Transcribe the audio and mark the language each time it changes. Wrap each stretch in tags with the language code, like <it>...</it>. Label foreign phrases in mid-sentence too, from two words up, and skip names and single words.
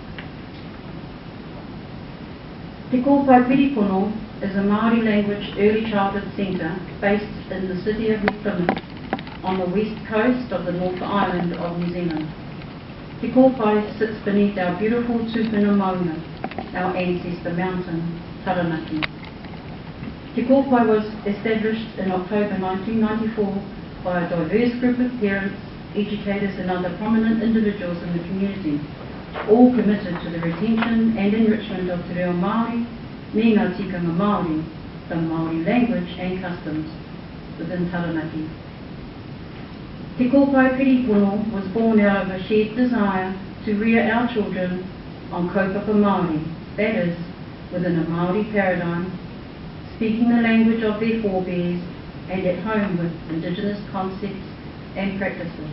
<en>Te Kopae Piripono is a Maori language early childhood centre based in the city of Plymouth on the west coast of the North Island of New Zealand. Te Kopae sits beneath our beautiful</en> <mi>tūpuna maunga,</mi> <en>our ancestor mountain, Taranaki. Te Kopae was established in October 1994 by a diverse group of parents, educators and other prominent individuals in the community, all committed to the retention and enrichment of</en> <mi>te reo Māori, me ngā tikanga Māori,</mi> <en>the Māori language and customs within Taranaki. Te Kopae Piripono was born out of a shared desire to rear our children on</en> <mi>kaupapa Māori,</mi> <en>that is, within a Māori paradigm, speaking the language of their forebears and at home with indigenous concepts and practices.</en>